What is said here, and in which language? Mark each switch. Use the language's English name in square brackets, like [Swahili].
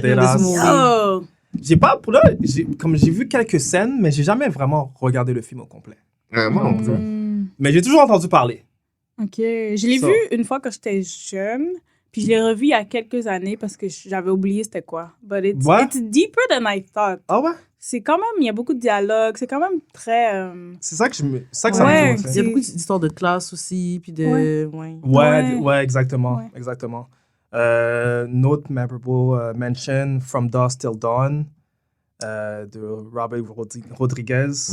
[English] Banderas. this movie. Oh! [French] J'ai pas, pour là, comme j'ai vu quelques scènes, mais j'ai jamais vraiment regardé le film au complet. Ouais, moi non plus. Mais j'ai toujours entendu parler. OK. Je l'ai Ça. vu une fois quand j'étais jeune, puis je l'ai revu il y a quelques années parce que j'avais oublié c'était quoi. [English] But it's deeper than I thought. [French] Ah ouais? C'est quand même, il y a beaucoup de dialogues, c'est quand même très... C'est ça que, ça me Ouais, dit. Il y a beaucoup d'histoires de classe aussi, puis de... Ouais. Ouais, exactement. Ouais. Exactement. Note memorable mention, From Dusk Till Dawn, de Robert Rodriguez.